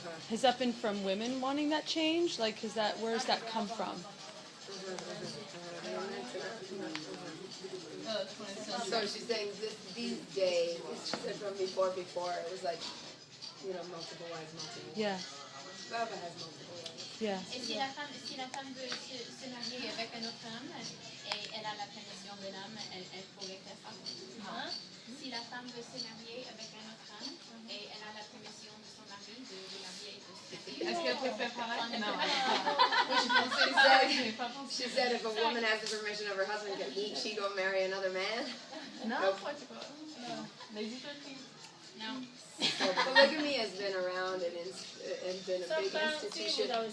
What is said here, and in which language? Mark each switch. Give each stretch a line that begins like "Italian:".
English: Has that been from women wanting that change? Like, where does that come from? So she's saying these days, she said from before, it was like, multiple wives, multiple wives. Yeah. Baba has multiple wives. Yeah.
French: Et si la femme veut se marier avec un autre homme et elle a la permission de l'homme, elle pourrait faire ça. Si la femme veut se marier avec un autre homme et elle a la permission de son mari de marier de se marier. Est-ce qu'elle peut faire pareil? Non.
English: She said if a woman has the permission of her husband, can she go marry another man?
French: Non, pas du tout. Non.
English: So polygamy has been around and has been a big institution.